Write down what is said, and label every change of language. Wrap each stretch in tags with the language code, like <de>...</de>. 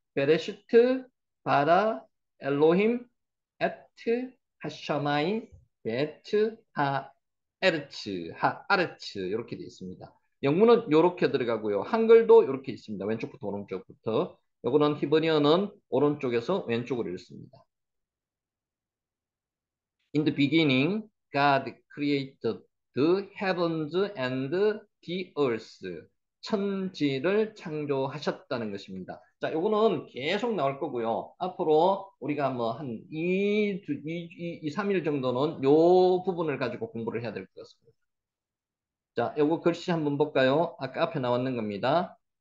<he>베레시트, 바라, 엘로힘, 에트, 하샤마인, 베트, 하, 에르츠, 하, 아르츠</he> <ko>이렇게 되어 있습니다. 영문은 이렇게 들어가고요. 한글도 이렇게 있습니다. 왼쪽부터 오른쪽부터. 요거는 히브리어는 오른쪽에서 왼쪽으로 읽습니다.</ko> <en>In the beginning, God created the heavens and the earth.</en> <ko>천지를 창조하셨다는 것입니다. 자, 요거는 계속 나올 거고요. 앞으로 우리가 뭐 한 3일 정도는 요 부분을 가지고 공부를 해야 될 것 같습니다. 자, 요거 글씨 한번 볼까요? 아까 앞에 나왔는 겁니다.</ko>